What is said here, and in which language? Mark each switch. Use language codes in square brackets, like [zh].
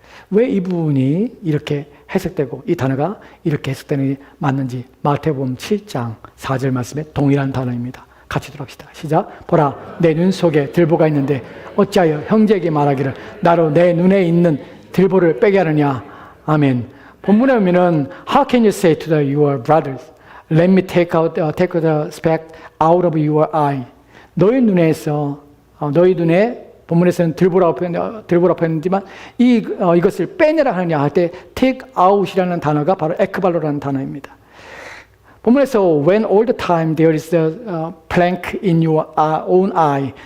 [ko] 왜 이 부분이 이렇게 해석되고 이 단어가 이렇게 해석되는 게 맞는지 마태복음 7장 4절 말씀에 동일한 단어입니다. 같이 들어봅시다. 시작. 보라 내 눈 속에 들보가 있는데 어찌하여 형제에게 말하기를 나로 내 눈에 있는 들보를 빼게 하느냐. 아멘. 본문에 보면은 [en] How can you say to your brothers, Let me take the speck out of your eye. [ko] 너희 눈에서 너희 눈에 본문에서는 들보라고 표현했지만 이것을 빼내라 하느냐 할 때 take out이라는 단어가 바로 에크발로라는 단어입니다. 본문에서 [en] when all the time there is a plank in your own eye.